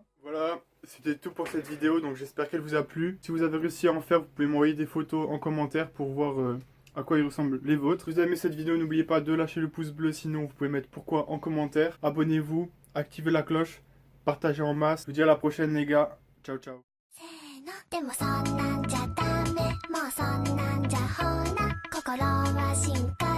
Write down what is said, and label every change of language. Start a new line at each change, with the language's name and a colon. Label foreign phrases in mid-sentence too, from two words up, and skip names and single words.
French: Voilà, c'était tout pour cette vidéo, donc j'espère qu'elle vous a plu. Si vous avez réussi à en faire, vous pouvez m'envoyer des photos en commentaire pour voir à quoi ils ressemblent les vôtres. Si vous avez aimé cette vidéo, n'oubliez pas de lâcher le pouce bleu, sinon vous pouvez mettre pourquoi en commentaire. Abonnez-vous, activez la cloche, partagez en masse. Je vous dis à la prochaine les gars, ciao ciao.
Japanese: でもそんなんじゃダメもうそんなんじゃほら心は信じ